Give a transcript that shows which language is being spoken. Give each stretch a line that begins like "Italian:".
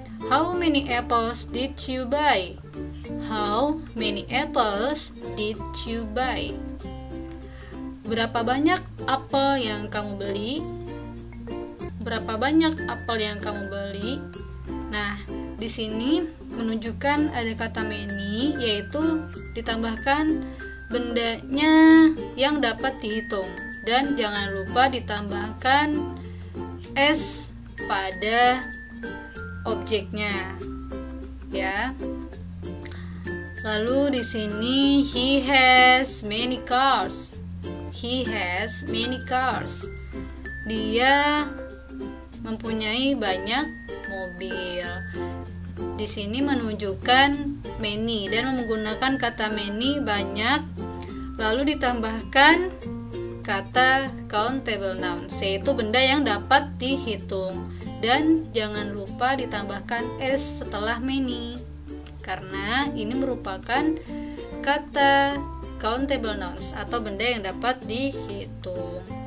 English: How many apples did you buy? How many apples did you buy?
Indonesian: Berapa banyak apel yang kamu beli? Berapa banyak apel yang kamu beli? Nah, di sini menunjukkan ada kata many, yaitu ditambahkan bendanya yang dapat dihitung. Dan jangan lupa ditambahkan s pada objeknya, ya. Lalu di sini
English: he has many cars. He has many cars.
Indonesian: Dia mempunyai banyak mobil. Di sini menunjukkan many dan menggunakan kata many, banyak, lalu ditambahkan kata countable nouns, yaitu benda yang dapat dihitung, dan jangan lupa ditambahkan s setelah many karena ini merupakan kata countable nouns atau benda yang dapat dihitung.